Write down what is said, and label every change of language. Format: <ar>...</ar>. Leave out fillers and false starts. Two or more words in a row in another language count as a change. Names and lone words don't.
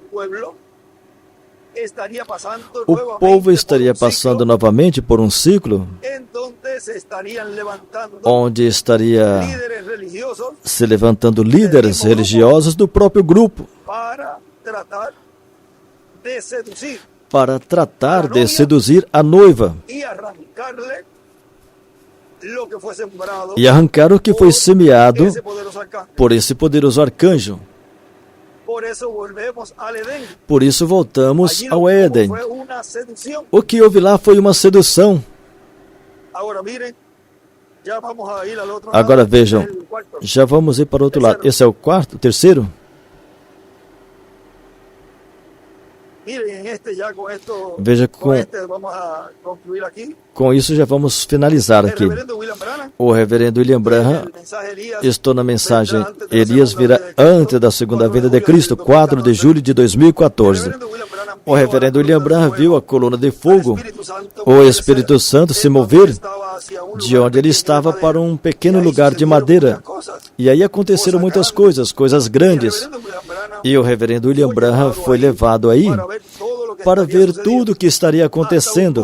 <pt>o povo estaria passando novamente por um ciclo onde estaria se levantando líderes religiosos do próprio grupo para tratar de seduzir a noiva</pt> <es>arrancarle lo que fue sembrado</es> <pt>e arrancaram o que foi semeado</pt> <es>ese poderoso arcángel.</es> <pt>por esse poderoso arcanjo.</pt> <es>Por eso volvemos al Edén.</es> <pt>Por isso voltamos</pt> <es>Allí lo</es> <pt>ao</pt> <es>que hubo</es> <pt>Éden.</pt> <es>fue una seducción.</es> <pt>O que houve lá foi uma sedução.</pt> <es>Ahora miren, ya vamos a ir al otro</es> <pt>Agora</pt> <es>lado,</es> <pt>vejam,</pt> <es>el cuarto.</es> <pt>já vamos ir para o outro lado. Esse é o quarto, o terceiro?</pt> <es>Miren, en este ya con esto,</es> <pt>Veja,</pt> <es>con este vamos a concluir aquí.</es> <pt>com isso já vamos finalizar</pt> <es>El</es> <pt>aqui.</pt> <es>reverendo William Branham,</es> <pt>O reverendo William Branham,</pt> <es>el mensaje Elías,</es> <pt>estou na mensagem</pt> <es>vendrá antes de la</es> <pt>Elias</pt> <es>segunda</es> <pt>virá</pt> <es>venida de Cristo,</es> <pt>antes da segunda</pt> <es>4</es> <pt>vinda de</pt> <es>julio</es> <pt>Cristo, 4 de julho de</pt> <es>el</es> <pt>2014.</pt> <es>reverendo William Branham</es> <pt>O reverendo</pt> <es>vio a la</es> <pt>William</pt> <es>columna</es> <pt>Branham</pt> <es>de</es> <pt>viu a</pt> <es>fuego,</es> <pt>coluna de</pt> <es>el</es> <pt>fogo,</pt> <es>Espíritu Santo</es> <pt>o Espírito Santo se mover de onde ele estava</pt> <es>para</es> <pt>para um pequeno lugar de madeira. E aí aconteceram muitas coisas grandes. E o reverendo William Branham foi levado aí para ver tudo o que estaria acontecendo.</pt>